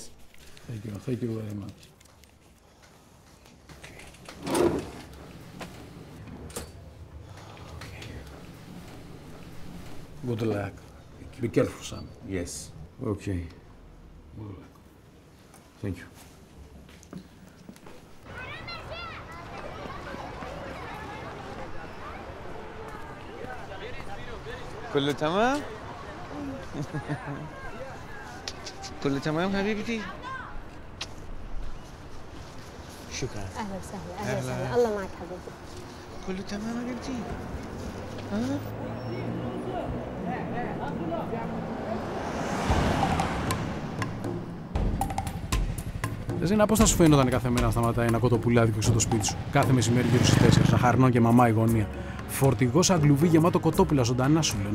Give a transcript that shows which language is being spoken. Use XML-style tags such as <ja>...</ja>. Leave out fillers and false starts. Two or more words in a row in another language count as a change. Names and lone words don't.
<en>Thank you very much. Good luck. Be careful, son. Yes. Okay. Thank you.</en> <ar>كله تمام؟ كله تمام حبيبتي؟ شكرا. اهلا وسهلا اهلا وسهلا الله معك حبيبي. كله تمام حبيبتي؟ ها؟</ar> <el>Ρεζίνα, πώς θα σου φαίνονταν κάθε μέρα να σταματάει ένα κοτοπουλάδικο στο σπίτι σου? Κάθε μεσημέρι γύρω στις 4, σαχαρνό και μαμά η γωνία. Φορτηγό σαν κλουβί γεμάτο κοτόπουλα ζωντανά σου λέω.</el>